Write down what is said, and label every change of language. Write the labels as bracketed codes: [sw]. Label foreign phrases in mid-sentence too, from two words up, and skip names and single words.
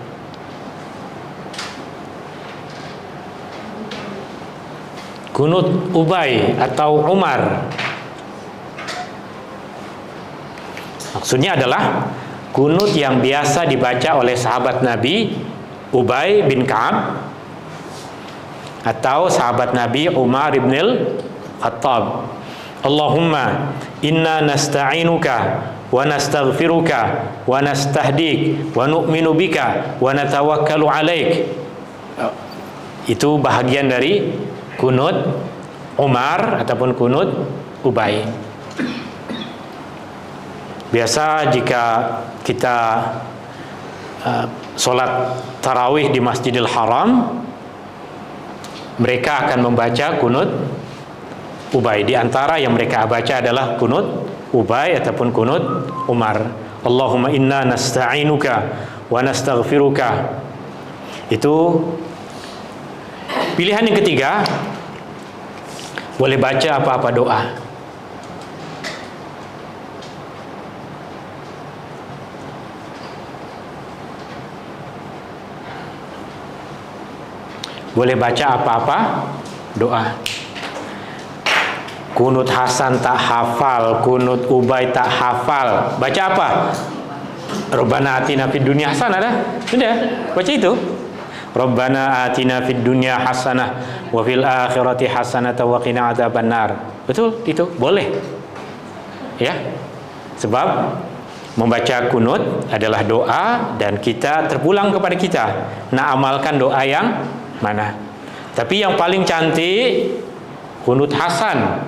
[ms] Kunut Ubay atau Umar. Maksudnya adalah kunut yang biasa dibaca oleh sahabat Nabi Ubay bin Ka'ab atau sahabat Nabi Umar ibn Khattab. [ar] اللهم إنا نستعينك ونستغفرك ونستهديك ونؤمن بك ونتوكل عليك. [ms] Itu bahagian dari kunut Umar ataupun kunut Ubay. Biasa jika kita solat tarawih di Masjidil Haram, mereka akan membaca kunut Ubay. Di antara yang mereka baca adalah kunut Ubay ataupun kunut Umar. [ar] اللهم إنا نستعينك ونستغفرك. [ms] Itu pilihan yang ketiga. Boleh baca apa-apa doa. Boleh baca apa-apa doa. Kunut Hasan tak hafal, kunut Ubay tak hafal. Baca apa? [ar] ربنا آتنا في الدنيا حسنة dah. [ms] Sudah, baca itu. [ar] ربنا آتنا في الدنيا حسنة وفي الآخرة حسنة وقنا عذاب النار. [ms] Betul itu? Boleh. Ya. Sebab membaca kunut adalah doa dan kita terpulang kepada kita nak amalkan doa yang mana. Tapi yang paling cantik kunut Hasan.